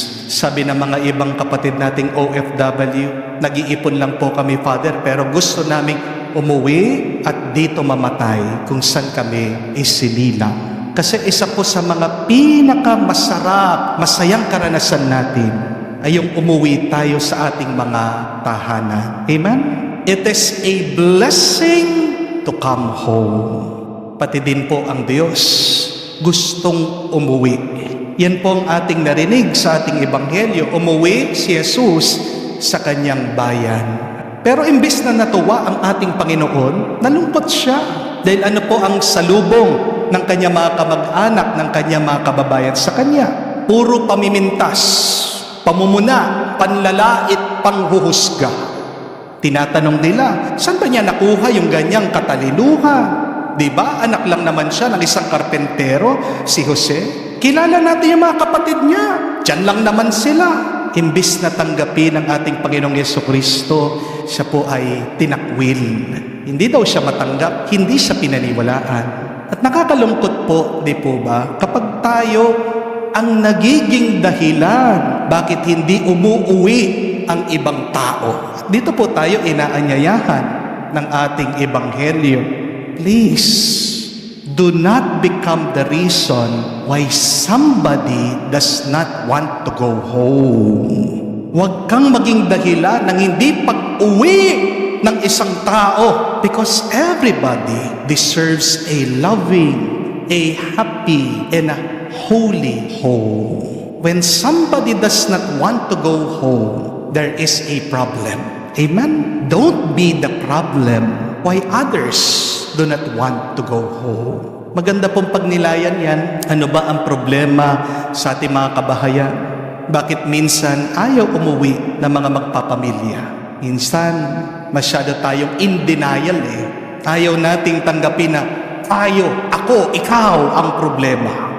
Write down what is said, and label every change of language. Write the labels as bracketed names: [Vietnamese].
[Filipino] Sabi ng mga ibang kapatid nating OFW, nag-iipon lang po kami, Father, pero gusto namin umuwi at dito mamatay kung saan kami isinilang. Kasi isa po sa mga pinakamasarap, masayang karanasan natin ay yung umuwi tayo sa ating mga tahanan. Amen? [English] It is a blessing to come home. [Filipino] Pati din po ang Diyos gustong umuwi. Yan po ang ating narinig sa ating ebanghelyo. Umuwi si Jesus sa kanyang bayan. Pero imbis na natuwa ang ating Panginoon, nalungkot siya. Dahil ano po ang salubong ng kanyang mga kamag-anak, ng kanyang mga kababayan sa kanya? Puro pamimintas, pamumuna, panlalait, panghuhusga. Tinatanong nila, saan ba niya nakuha yung ganyang katalinuhan? Diba? Anak lang naman siya ng isang karpentero, si Jose. Kilala natin yung mga kapatid niya. Diyan lang naman sila. Imbis na tanggapin ng ating Panginoong Yesukristo, siya po ay tinakwil. Hindi daw siya matanggap, hindi siya pinaniwalaan. At nakakalungkot po, di po ba? Kapag tayo ang nagiging dahilan bakit hindi umuuwi ang ibang tao. Dito po tayo inaanyayahan ng ating ebanghelyo. [English] Please, do not become the reason why somebody does not want to go home. [Filipino] Huwag kang maging dahilan ng hindi pag-uwi ng isang tao [English] because everybody deserves a loving, a happy, and a holy home. When somebody does not want to go home, there is a problem. Amen? Don't be the problem why others do not want to go home. [Filipino] Maganda pong pagnilayan yan. Ano ba ang problema sa ating mga kabahayan? Bakit minsan ayaw umuwi ng mga magpapamilya? Minsan, masyado tayong in denial Ayaw nating tanggapin na tayo, ako, ikaw ang problema.